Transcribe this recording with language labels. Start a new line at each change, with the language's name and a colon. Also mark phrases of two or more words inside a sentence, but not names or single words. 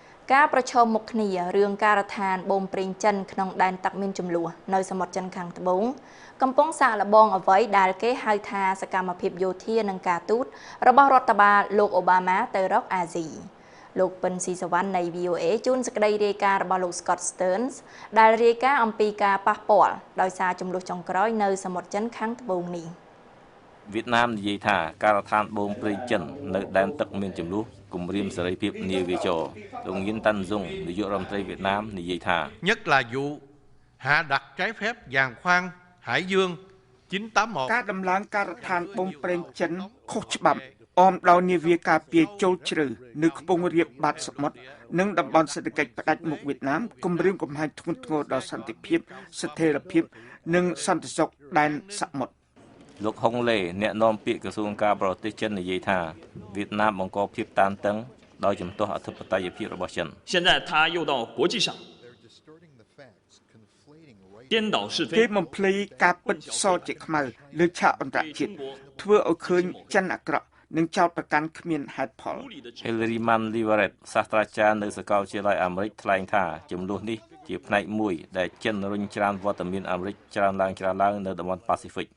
Khmer: ការប្រឈមមុខគ្នារឿងការដ្ឋានបូមប្រេងចិនក្នុងដែនទឹកមានចំនួននៅសមុទ្រចិនខាងត្បូងកំពុងសាកល្បងអ្វីដែលគេហៅថាសកម្មភាពយោធានិងការទូតរបស់រដ្ឋបាលលោកអូបាម៉ាទៅរកអាស៊ីលោកពិនស៊ីសវណ្ណនៃ VOA ជូនសេចក្តីរាយការណ៍របស់លោក Scott Stearns ដែលរាយការណ៍អំពីការប៉ះពាល់ដោយសារចំនួនចុងក្រោយនៅសមុទ្រចិនខាងត្បូងនេះ វៀតណាមនិយាយថាការដ្ឋានបូមប្រេងចិននៅដែនទឹកមានចំនួនគម្រាមសេរីភាពនាវាចរលោកងៀនតាន់ស៊ុងនាយករដ្ឋមន្ត្រីវៀតណាមនិយាយថា
Vietnamese: nhất là vụ hạ đặt trái phép giàn khoan Hải Dương 981
Khmer: ការដំឡើងការដ្ឋានបូមប្រេងចិនខុសច្បាប់អមដោយនាវាការពារចូលជ្រៅនៅខ្ពង់រាបបាតសមុទ្រនិងតំបន់សេដ្ឋកិច្ចផ្ដាច់មុខវៀតណាមគម្រាមកំហែងធ្ងន់ធ្ងរដល់សន្តិភាពស្ថិរភាពនិងសន្តិសុខដែនសមុទ្រ លោកហុងឡេអ្នកនាំពាក្យក្រសួងការបរទេសចិននិយាយថាវៀតណាមបង្កភាពតានតឹងដោយជំទាស់អធិបតេយ្យភាពរបស់ចិន
Chinese: 现在他又到国际上颠倒是非
Khmer: គេបំភ្លីការពិតសជាខ្មៅលើឆាកអន្តរជាតិធ្វើឲ្យឃើញចិនអាក្រក់និងចោទប្រកាន់គ្មានហេតុផល Hillary Mann-Leverett សាស្ត្រាចារ្យនៅសាកលវិទ្យាល័យអាមេរិកថ្លែងថាចំនួននេះជាផ្នែកមួយដែលចិនរុញច្រានវត្តមានអាមេរិកច្រើនឡើងនៅតំបន់ប៉ាស៊ីហ្វិក